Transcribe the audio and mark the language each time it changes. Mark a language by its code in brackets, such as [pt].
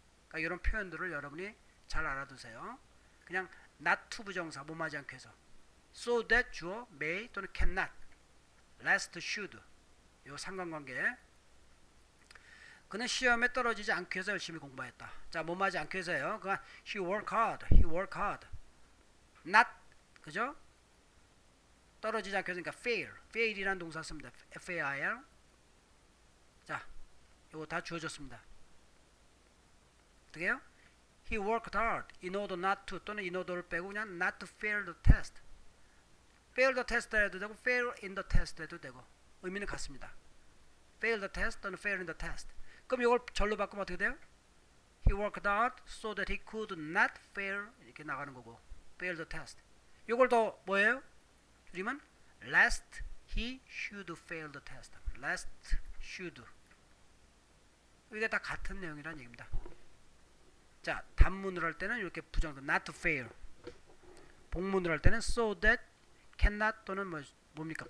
[ko] 그러니까 이런 표현들을 여러분이 잘 알아두세요. 그냥 not to 부정사 뭐뭐하지 않게 해서 so that 주어 may 또는 cannot, last should 요 상관관계. 그는 시험에 떨어지지 않기 위해서 열심히 공부했다. 자, 뭐뭐하지 않기 위해서요. 그건 [en] he work hard. not, 그죠? [ko] 떨어지지 않기 위해서, 그러니까 fail이라는 동사 씁니다. [en] fail. [ko] 자, 요거 다 주어졌습니다. 어떻게 해요? [en] He worked hard in order not to, 또는 in order를 빼고 그냥 not to fail the test. fail the test 해도 되고 fail in the test 해도 되고 [ko] 의미는 같습니다. [en] fail the test 또는 fail in the test. [ko] 그럼 이걸 절로 바꾸면 어떻게 돼요? [en] He worked hard so that he could not fail, [ko] 이렇게 나가는 거고 [en] fail the test. [ko] 이걸 더 뭐예요? [en] 줄이면 lest he should fail the test. lest should. [ko] 이게 다 같은 내용이라는 얘기입니다. 자, 단문을 할 때는 이렇게 부정도 not to fail. 복문을 할 때는 so that cannot 또는 뭡니까?